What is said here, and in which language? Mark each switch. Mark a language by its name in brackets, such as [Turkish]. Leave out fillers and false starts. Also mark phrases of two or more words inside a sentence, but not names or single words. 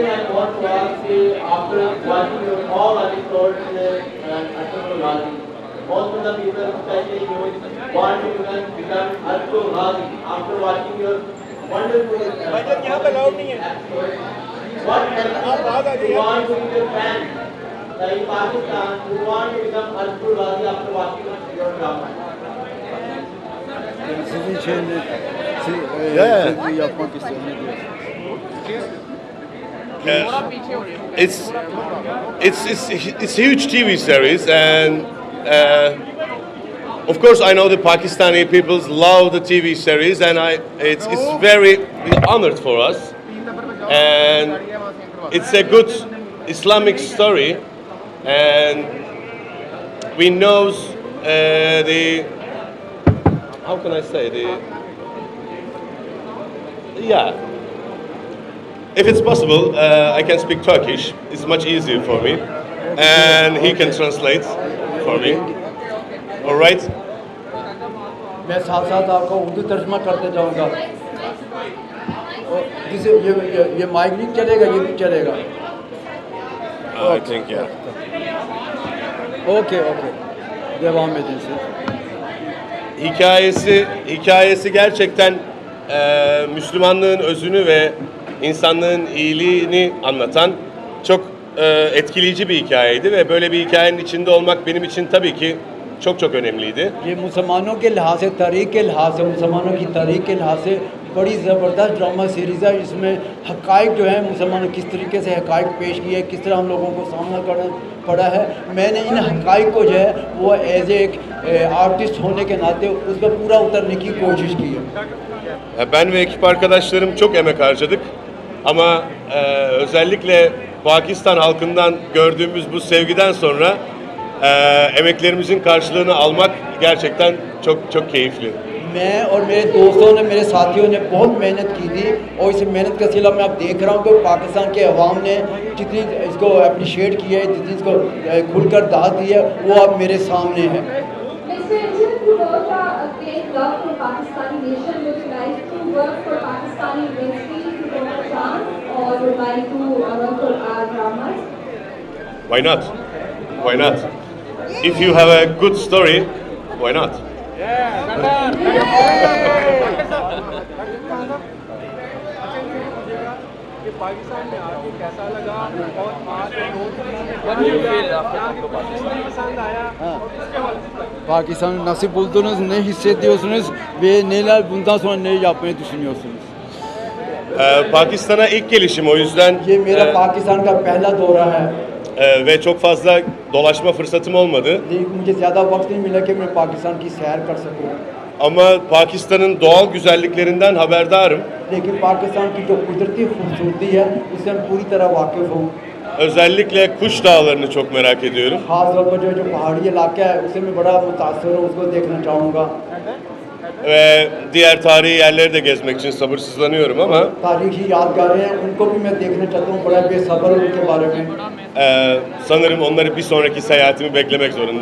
[English] Most of the people, especially you, want to become Ertugrul Ghazi after watching your wonderful what help you want to be your fan in Pakistan, you want to become Ertugrul Ghazi after watching your drama. [Turkish] Sizin için yapmak istiyorum. [English] It's huge TV series, and of course I know the Pakistani people love the TV series, and it's very honored for us, and it's a good Islamic story, and we know the, how can I say, if it's possible, I can speak Turkish. It's much easier for me, and he can translate for me. All right? [Urdu] میں ساتھ ساتھ آپ کو اردو ترجمہ کرتے جاؤں گا. یہ مائیک نہیں چلے گا، یہ بھی چلے گا. [English] I think [Turkish] Okay. Devam edin siz. Hikayesi gerçekten Müslümanlığın özünü ve insanlığın iyiliğini anlatan çok etkileyici bir hikayeydi ve böyle bir hikayenin içinde olmak benim için tabii ki çok çok önemliydi. [Urdu] یہ مسلمانوں کے لحاظ سے، تاریخ کے لحاظ سے، مسلمانوں کی تاریخ کے لحاظ سے بڑی زبردست [English] drama series [Urdu] ہے. اس میں حقائق جو ہے مسلمانوں کس طریقے سے حقائق پیش کیے، کس طرح ہم لوگوں کو سامنا کرنا پڑا ہے. میں نے ان حقائق کو جو ہے وہ ایز ایک آرٹسٹ ہونے کے ناتے اس پر پورا اترنے کی کوشش کی ہے. [Turkish] Ben ve ekip arkadaşlarım çok emek harcadık. Ama özellikle Pakistan halkından gördüğümüz bu sevgiden sonra emeklerimizin karşılığını almak gerçekten çok çok keyifli. [Urdu] میں اور میرے دوستوں نے، میرے ساتھیوں نے بہت محنت کی تھی اور اس محنت کا صلہ میں اب دیکھ رہا ہوں کہ پاکستان کے عوام نے جتنی اس کو اپریشیئیٹ کیا ہے، جتنی اس کو کھل کر داد دی ہے، وہ اب میرے سامنے ہے. [English] Mr. Engin, you work a great love for Pakistani nation. Would you like to work for Pakistani industry to get a chance, or would like to work for our dramas? Why not? Why not? If you have a good story, why not? [Urdu] پاکستان میں آ کے کیسا لگا اور آج پسند آیا اس کے حوالے سے [Turkish] Pakistan nasıl buldunuz, ne hissediyorsunuz ve neler bundan sonra ne yapmayı düşünüyorsunuz? Pakistan'a ilk gelişim, o yüzden [Urdu] یہ میرا پاکستان کا پہلا دورہ ہے, [Turkish] ve çok fazla dolaşma fırsatım olmadı. [Urdu] لیکن مجھے زیادہ وقت نہیں ملا کہ میں پاکستان کی سیر کر سکوں. [Turkish] Ama Pakistan'ın doğal güzelliklerinden haberdarım. [Urdu] لیکن پاکستان کی جو قدرتی خوبصورتی ہے اس سے میں پوری طرح واقف ہوں. [Turkish] Özellikle Kuş Dağları'nı çok merak ediyorum. [Urdu] خاص طور پر جو پہاڑی علاقہ ہے اس سے میں بڑا متاثر ہوں، اس کو دیکھنا چاہوں گا. [Turkish] Ve diğer tarihi yerleri de gezmek için sabırsızlanıyorum ama [Urdu] تاریخی یادگاریں ہیں ان کو بھی میں دیکھنا چاہتا ہوں، بڑا بے صبر ہوں ان کے بارے میں. [Turkish] sanırım onları bir sonraki seyahatimi beklemek zorunda.